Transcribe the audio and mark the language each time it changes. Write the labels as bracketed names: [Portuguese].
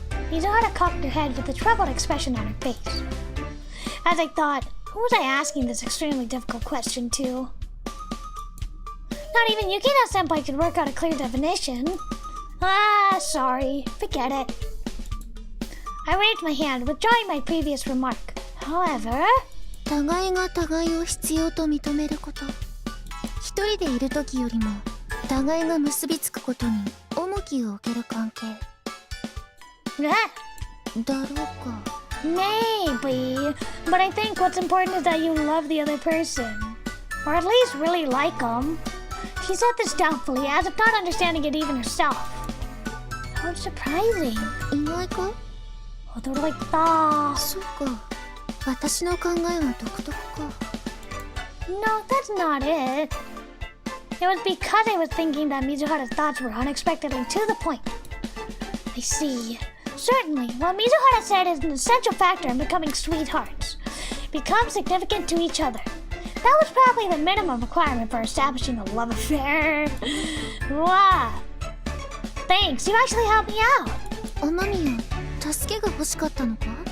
[English] Mizuhara cocked her head with a troubled expression on her face. As I thought, who was I asking this extremely difficult question to? Not even Yukino-senpai could work out a clear definition. Ah, sorry. Forget it. I waved my hand, withdrawing my previous remark. However... [Japanese] 互いが互いを必要と認めること。一人でいる時よりも互いが結びつくことに重きを置ける関係。だろうか。 [English] Maybe, but I think what's important is that you love the other person. Or at least really like them. She said this doubtfully, as if not understanding it even herself. How surprising. [Japanese] 意外か？驚いた。そうか。私の考えは独特か。 [English] No, that's not it. It was because I was thinking that Mizuhara's thoughts were unexpectedly to the point. I see. Certainly, what Mizuhara said is an essential factor in becoming sweethearts. Become significant to each other. That was probably the minimum requirement for establishing a love affair. Wow. Thanks, you actually helped me out. [Japanese] 雨宮、助けが欲しかったのか？